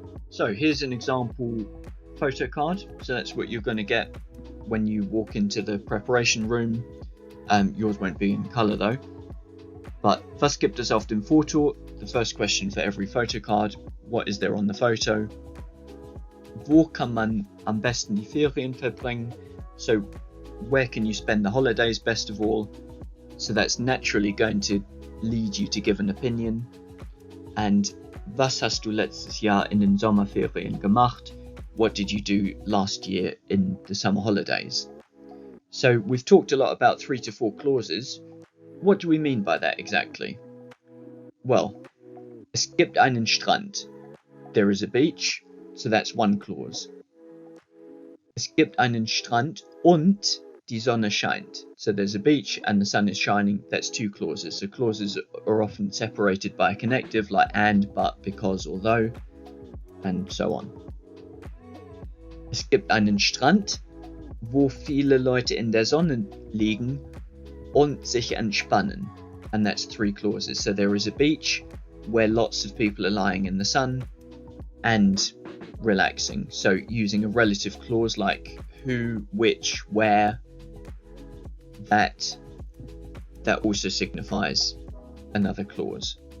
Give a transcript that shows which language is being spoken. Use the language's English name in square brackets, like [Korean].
[English] So here's an example photocard. So that's what you're going to get when you walk into the preparation room. Yours won't be in colour though. [German] But was gibt es auf dem Foto? [English] The first question for every photocard. What is there on the photo? [German] Wo kann man am besten die Ferien verbringen? [English] So where can you spend the holidays best of all? So that's naturally going to lead you to give an opinion. [German] And was hast du letztes Jahr in den Sommerferien gemacht? [English] What did you do last year in the summer holidays? So we've talked a lot about 3 to 4 clauses. What do we mean by that exactly? [German] Well, es gibt einen Strand. [English] There is a beach, so that's one clause. [German] Es gibt einen Strand und die Sonne scheint. [English] So there's a beach and the sun is shining, that's 2 clauses. So clauses are often separated by a connective like and, but, because, although, and so on. [German] Es gibt einen Strand, wo viele Leute in der Sonne liegen und sich entspannen. [English] And that's 3 clauses. So there is a beach where lots of people are lying in the sun and relaxing. So using a relative clause like who, which, where, that also signifies another clause.